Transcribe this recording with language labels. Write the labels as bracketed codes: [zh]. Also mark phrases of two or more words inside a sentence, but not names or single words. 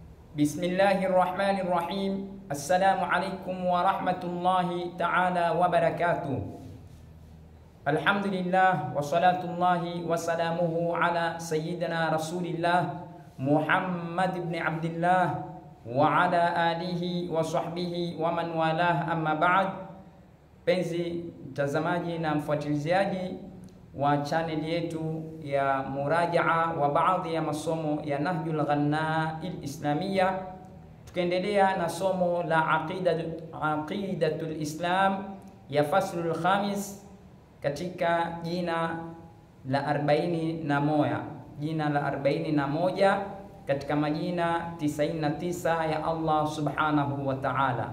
[ar] بسم الله الرحمن الرحيم. السلام عليكم ورحمة الله تعالى وبركاته. الحمد لله وصلاة الله وسلامه على سيدنا رسول الله محمد بن عبد الله وعلى آله وصحبه ومن والاه، أما بعد. [sw] Penzi mtazamaji na mfuatiliaji wa channel yetu ya murajaa wa baadhi ya masomo ya Nahjul Ghanna'il Islamiyya, tukiendelea na somo la [ar] عقيدة الإسلام [sw] ya [ar] الفصل الخامس [sw] katika jina la 41 katika majina 99 ya Allah [ar] سبحانه وتعالى.